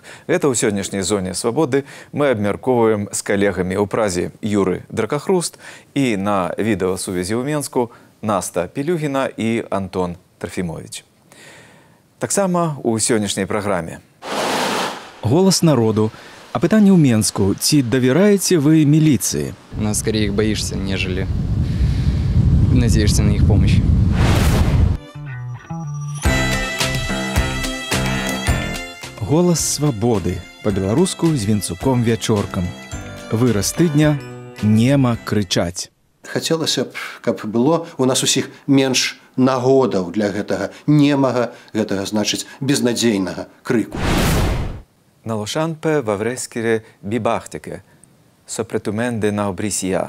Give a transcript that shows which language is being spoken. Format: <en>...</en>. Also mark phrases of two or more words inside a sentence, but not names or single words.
<be>Гэта ў сённяшняй зоне свабоды мы абмяркоўваем з калегамі ў Празе Юры Дракахруст і на відэасувязі ў Менску Наста Пілюгіна і Антон Трафімовіч. Таксама ў сённяшняй праграме. Голос народу. А пытанне ў Менску. Ці давяраеце вы міліцыі?</be> <ru>Но скорее их боишься, нежели надеешься на их помощь.</ru> <be>Голос свабоды. Па-беларуску з Вінцуком Вячоркам. Выраз тыдня «Нема крычаць». Хацелася б, каб было у нас усіх менш нагодаў для гэтага немага, гэтага, значыць, безнадзейнага крыку. Налошанпе ваврескіре бібахтяке, сопретуменде на обрісія.</be>